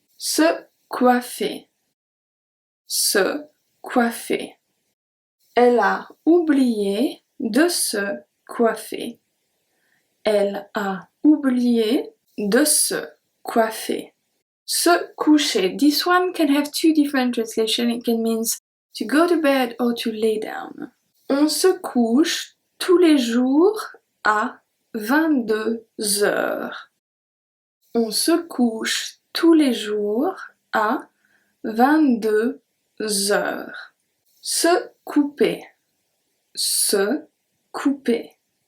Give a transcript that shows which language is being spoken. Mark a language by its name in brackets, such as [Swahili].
[French] Se coiffer. Se coiffer. Elle a oublié de se coiffer. Elle a oublié de se coiffer. Se coucher. [English] This one can have two different translations. It can mean to go to bed or to lay down. [French] On se couche tous les jours à 22 heures. On se couche tous les jours à 22 heures. Se couper. Se couper.